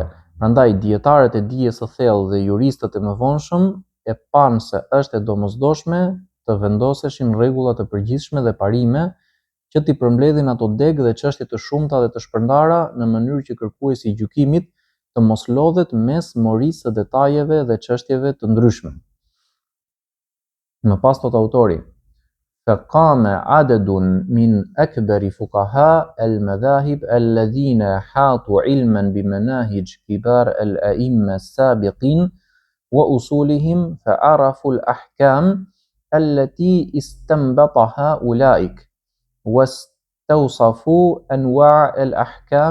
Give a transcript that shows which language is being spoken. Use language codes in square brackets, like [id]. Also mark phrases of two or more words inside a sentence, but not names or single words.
[sq] Prandaj dietarët e dijes së thellë dhe juristët e mëvonshëm e panë se është e domosdoshme të vendoseshin rregulla të përgjithshme dhe parime që t'i përmbledhin ato degë dhe çështje të shumta dhe të shpërndara në mënyrë që kërkuesi i gjykimit të mos lodhet mes morisë së detajeve dhe çështjeve të ndryshme. Më pas thot autori: [ar] فقام عدد من أكبر فقهاء المذاهب الذين حاطوا علما بمناهج كبار الأئمة السابقين وأصولهم فعرفوا الأحكام التي استنبطها أولئك واستوصفوا أنواع الأحكام